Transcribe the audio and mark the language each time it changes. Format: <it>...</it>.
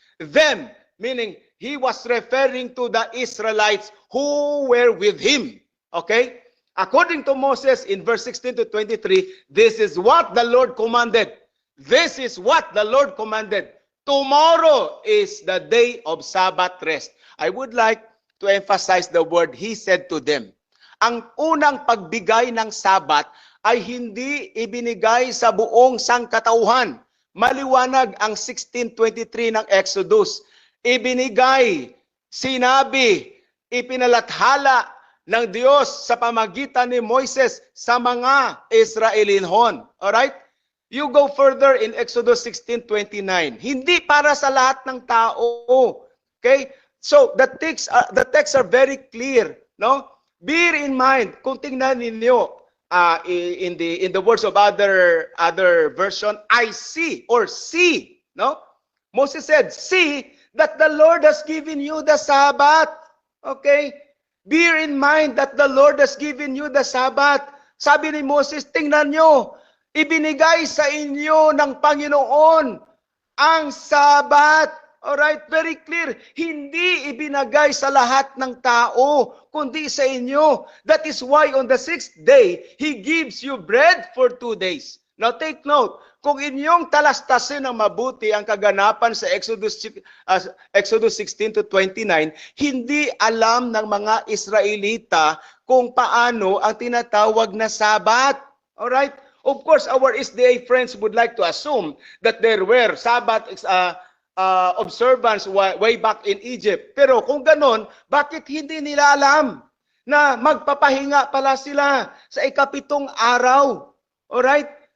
<en>Them, meaning he was referring to the Israelites who were with him. Okay? According to Moses in verse 16 to 23, this is what the Lord commanded. This is what the Lord commanded. Tomorrow is the day of Sabbath rest. I would like to emphasize the word He said to them.</en> <tl>Ang unang pagbigay ng Sabbath ay hindi ibinigay sa buong sangkatauhan. Maliwanag ang 16:23 ng Exodus. Ibinigay, sinabi, ipinalathala ng Diyos sa pamagitan ni Moises sa mga Israelinhon.</tl> <en>Alright? You go further in Exodus 16:29.</en> <tl>Hindi para sa lahat ng tao.</tl> <en>Okay? So the texts are very clear, no? Bear in mind,</en> <tl>kung tingnan ninyo</tl> <en>in the words of other version, I see or see, no? Moses said, see that the Lord has given you the Sabbath. Okay? Bear in mind that the Lord has given you the Sabbath.</en> <tl>Sabi ni Moses, tingnan nyo, ibinigay sa inyo ng Panginoon ang Sabbath.</tl> <en>Alright, very clear.</en> <tl>Hindi ibinagay sa lahat ng tao, kundi sa inyo.</tl> <en>That is why on the 6th day, He gives you bread for 2 days. Now take note,</en> <tl>kung inyong talastasin ng mabuti ang kaganapan sa Exodus 16 to 29, hindi alam ng mga Israelita kung paano ang tinatawag na Sabbath.</tl> <en>Alright? Of course, our SDA friends would like to assume that there were Sabbath observance way back in Egypt.</en> <tl>Pero kung ganon, bakit hindi nila alam na magpapahinga pala sila sa ikapitong araw? Alright?</tl>